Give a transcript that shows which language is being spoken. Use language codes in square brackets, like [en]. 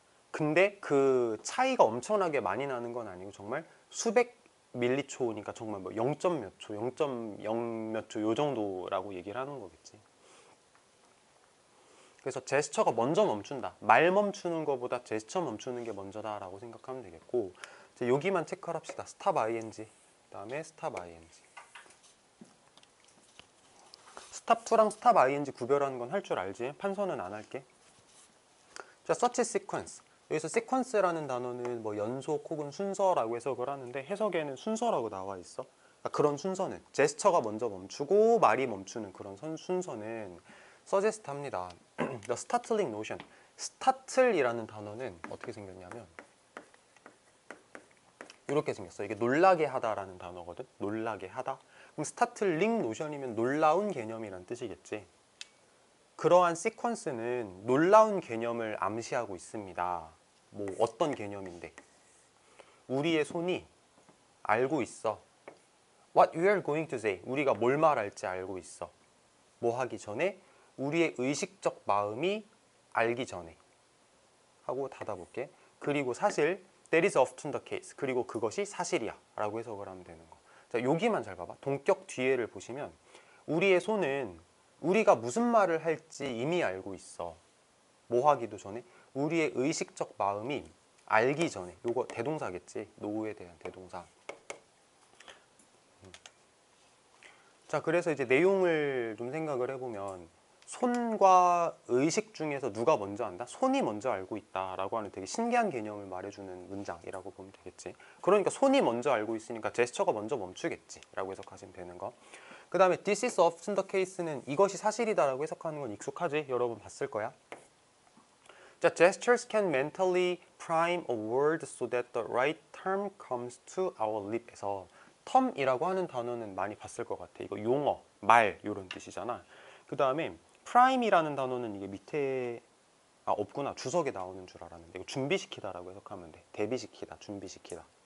[ko] 근데 그 차이가 엄청나게 많이 나는 건 아니고 정말 수백 밀리초니까 정말 뭐 0점 몇 초, 0.0 몇 초 요 정도라고 얘기를 하는 거겠지. 그래서 제스처가 먼저 멈춘다. 말 멈추는 것보다 제스처 멈추는 게 먼저다라고 생각하면 되겠고, 이제 여기만 체크를 합시다. [en] stop ing, [ko] 그다음에 [en] stop ing. [ko] stop to랑 stop ing 구별하는 건 할 줄 알지? 판서는 안 할게. 자, [en] search sequence. [ko] 여기서 sequence라는 단어는 뭐 연속 혹은 순서라고 해석을 하는데 해석에는 순서라고 나와 있어. 그러니까 그런 순서는 제스처가 먼저 멈추고 말이 멈추는 그런 순서는 suggest 합니다. [en] The startling notion. [ko] startle이라는 단어는 어떻게 생겼냐면 이렇게 생겼어. 이게 놀라게 하다라는 단어거든. 놀라게 하다. 그럼 startling notion이면 놀라운 개념이란 뜻이겠지. 그러한 시퀀스는 놀라운 개념을 암시하고 있습니다. 뭐 어떤 개념인데? 우리의 손이 알고 있어. [en] What we are going to say. [ko] 우리가 뭘 말할지 알고 있어. 뭐 하기 전에? 우리의 의식적 마음이 알기 전에. 하고 닫아볼게. 그리고 사실 [en] that is often the case. [ko] 그리고 그것이 사실이야 라고 해석을 하면 되는 거. 자, 여기만 잘 봐봐. 동격 뒤에를 보시면 우리의 손은 우리가 무슨 말을 할지 이미 알고 있어. 뭐 하기도 전에? 우리의 의식적 마음이 알기 전에. 요거 대동사겠지. 노에 대한 대동사. 자, 그래서 이제 내용을 좀 생각을 해보면 손과 의식 중에서 누가 먼저 안다? 손이 먼저 알고 있다라고 하는 되게 신기한 개념을 말해주는 문장이라고 보면 되겠지. 그러니까 손이 먼저 알고 있으니까 제스처가 먼저 멈추겠지 라고 해석하시면 되는 거. 그 다음에 [en] this is often the case [ko] 는 이것이 사실이다라고 해석하는 건 익숙하지? 여러분 봤을 거야. [en] 자, gestures can mentally prime a word so that the right term comes to our lip에서 [ko] term이라고 하는 단어는 많이 봤을 것 같아. 이거 용어, 말 이런 뜻이잖아. 그 다음에 prime이라는 단어는 이게 밑에 아, 없구나. 주석에 나오는 줄 알았는데 이거 준비시키다라고 해석하면 돼. 대비시키다, 준비시키다.